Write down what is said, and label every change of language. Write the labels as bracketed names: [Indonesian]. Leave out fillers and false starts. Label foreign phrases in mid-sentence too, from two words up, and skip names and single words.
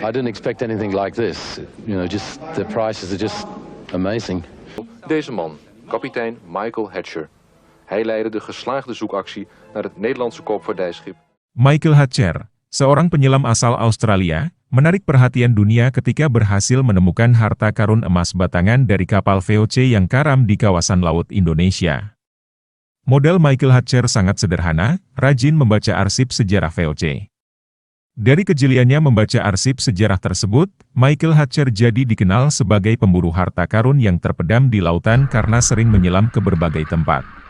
[English] I didn't expect anything like this. You know, just the prices are just amazing. [Dutch] Deze man, kapitein Michael Hatcher. Hij leidde de geslaagde zoekactie naar het Nederlandse koopvaardijschip. [Indonesian] Michael Hatcher, seorang penyelam asal Australia, menarik perhatian dunia ketika berhasil menemukan harta karun emas batangan dari kapal VOC yang karam di kawasan laut Indonesia. Model Michael Hatcher sangat sederhana, rajin membaca arsip sejarah VOC. Dari kejeliannya membaca arsip sejarah tersebut, Michael Hatcher jadi dikenal sebagai pemburu harta karun yang terpendam di lautan karena sering menyelam ke berbagai tempat.